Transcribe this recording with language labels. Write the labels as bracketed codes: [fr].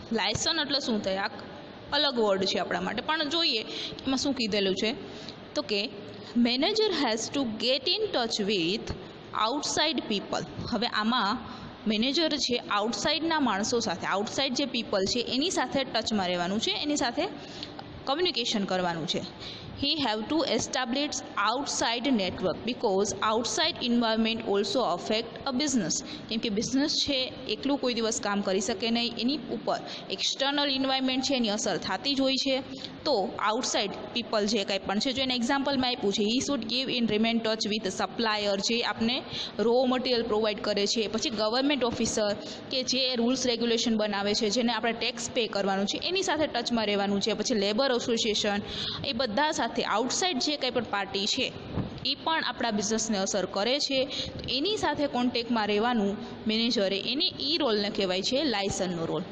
[gu] Licence એટલે શું થાય? આ અલગ વર્ડ છે આપણા માટે, પણ જોઈએ એમાં શું કીધેલું છે. [en] તો કે manager has to get in touch with outside people. [gu] હવે આમાં મેનેજર છે આઉટસાઇડના માણસો સાથે, આઉટસાઇડ જે પીપલ છે એની સાથે ટચમાં રહેવાનું છે, એની સાથે કમ્યુનિકેશન કરવાનું છે. [en] he have to establish outside network because outside environment also affect a business. [gu] કેમ કે બિઝનેસ છે એકલું કોઈ દિવસ કામ કરી શકે નહીં, એની ઉપર એક્સટર્નલ એન્વાયરમેન્ટ છે એની અસર થતી જ હોય છે. તો આઉટસાઇડ પીપલ જે કંઈ પણ છે, જો એને એક્ઝામ્પલમાં આપ્યું છે, [en] he should give in remain touch with supplier, [gu] જે આપને રો મટીરિયલ પ્રોવાઈડ કરે છે, પછી ગવર્મેન્ટ ઓફિસર કે જે રૂલ્સ રેગ્યુલેશન બનાવે છે, જેને આપણે ટેક્સ પે કરવાનું છે એની સાથે ટચમાં રહેવાનું છે, પછી લેબર એસોસિએશન, એ બધા સાથે આઉટસાઇડ જે કંઈ પણ પાર્ટી છે એ પણ આપણા બિઝનેસને અસર કરે છે, તો એની સાથે કોન્ટેક્ટમાં રહેવાનું મેનેજરે, એને એ રોલને કહેવાય છે લાયસનનો રોલ.